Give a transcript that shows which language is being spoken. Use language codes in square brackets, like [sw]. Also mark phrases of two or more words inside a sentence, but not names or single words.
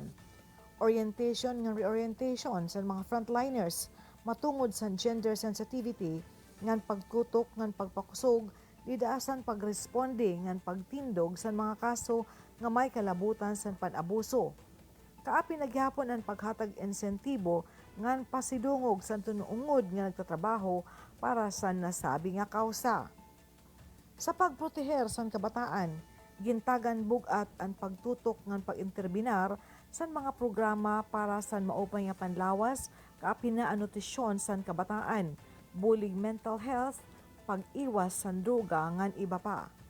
[war] Orientation ngan reorientation sa mga frontliners matungod sa [en] gender sensitivity [war] ngan pagkutok ngan pagpakusog dida asan pagresponde ngan pagtindog sa mga kaso nga may kalabutan sa pan-abuso. Kaapi naghapon ang paghatag insentibo ngan pasidungog sa tunuungod nga nagtatrabaho para sa nasabi nga kausa. Sa pagproteher sa kabataan, gintagan bugat ang pagtutok ngan pag-interbinar sa mga programa para sa maupay nga panlawas, kaapi na ang nutisyon sa kabataan, bulig [en] mental health, [war] pag-iwas sa droga ngan iba pa.